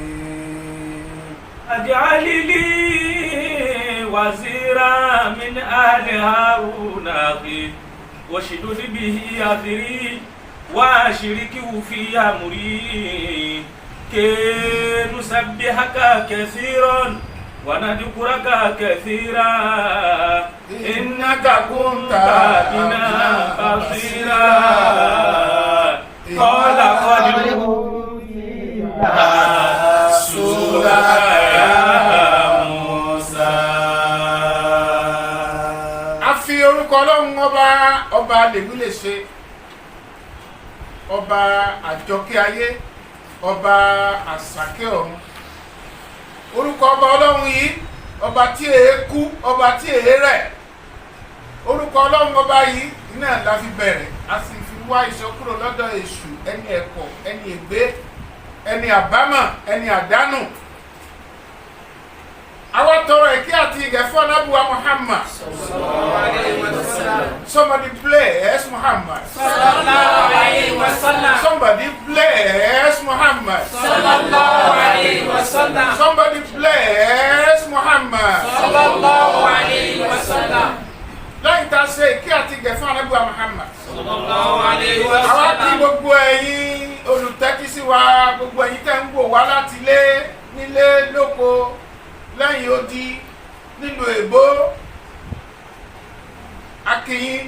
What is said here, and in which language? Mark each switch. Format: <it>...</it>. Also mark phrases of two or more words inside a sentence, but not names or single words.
<ar>اجعل لي وزيرا من آل هارون أخي واشدد به أذري وأشركه في أمري كي نسبحك كثيرا ونذكرك كثيرا إنك كنت بنا بصيرا. قال قد أوتيت سؤلك يا موسى.</ar> <yo>a fi orúkọ ọlọ́run ọba lèmi lè ṣe, ọba àjọkẹ́ ayé, ọba àsàkẹ́ ọ̀run. orúkọ ọba ọlọ́run yìí, ọba tí èé kú, ọba tí èé rẹ̀. orúkọ ọlọ́run ọba yìí náà la fi bẹ̀rẹ̀, a sì fi wá ìṣọ́kúrò lọ́dọ̀ èṣù, ẹni ẹ̀kọ́, ẹni ègbé, ẹni àbámọ̀, ẹni àdánù. àwọn tọrọ ìkẹ́ àti ìgẹ̀ fún Ànábì wa Muhammad.</yo> <en>Somebody bless Muhammad.</en> <ar>صلى الله عليه وسلم.</ar> <en>Somebody bless Muhammad.</en> <ar>صلى الله عليه وسلم.</ar> <en>Somebody bless Muhammad.</en> <ar>صلى الله عليه وسلم.</ar> <yo>lẹ́yìn tá a ṣe ìkẹ́ àti ìgẹ̀ fún Ànábì wa Muhammad.</yo> <ar>صلى الله عليه و</ar> <yo>àwa kí</yo> <ar>sallam.</ar> <yo>gbogbo ẹ̀yin olùtẹ́tí sí wa, gbogbo ẹ̀yin tẹ́ ń wò wá láti ilé, nílé, lóko, lẹ́yìn odi, nílùú èbó, a kí yín.</yo>